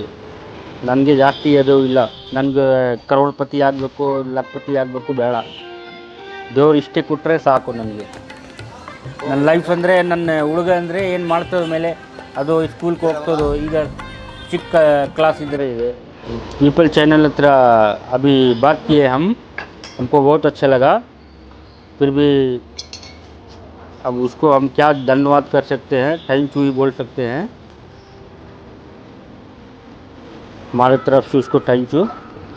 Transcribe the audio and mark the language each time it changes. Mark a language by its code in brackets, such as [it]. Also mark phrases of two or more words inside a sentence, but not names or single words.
[kn] ನನಗೆ ಜಾಸ್ತಿ ಅದು ಇಲ್ಲ. ನನಗೆ ಕರೋಡ್ಪತಿ ಆಗಬೇಕು, ಲಖಪತಿ ಆಗಬೇಕು ಬೇಡ. ದೇವ್ರು ಇಷ್ಟೇ ಕೊಟ್ಟರೆ ಸಾಕು ನನಗೆ. ನನ್ನ ಲೈಫ್ ಅಂದರೆ ನನ್ನ ಹುಡುಗ ಅಂದರೆ ಏನು ಮಾಡ್ತದ ಮೇಲೆ ಅದು ಸ್ಕೂಲ್ಗೆ ಹೋಗ್ತದೋ. ಈಗ ಚಿಕ್ಕ ಕ್ಲಾಸ್ ಇದ್ದರೆ ಇದೆ. [hi] पीपल चैनल हत्र अभी बात किए हमको बहुत अच्छा लगा. फिर भी अब उसको हम क्या धन्यवाद कर सकते हैं, [en] thank you [hi] ही बोल सकते हैं. हमारे तरफ से उसको [en] thank you.